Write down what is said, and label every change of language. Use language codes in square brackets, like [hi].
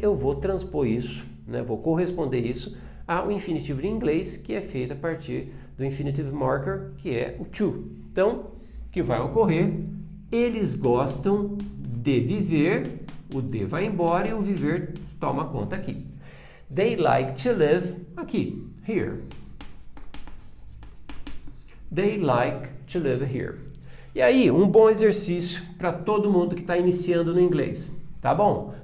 [pt] Eu vou transpor isso, né, vou corresponder isso ao infinitivo em inglês, que é feito a partir do infinitive marker, que é o to. Então, o que vai ocorrer? Eles gostam de viver, o de vai embora e o viver toma conta aqui. [en] They like to live aqui, here. They like to live here. [pt] E aí, um bom exercício para todo mundo que está iniciando no inglês, tá bom?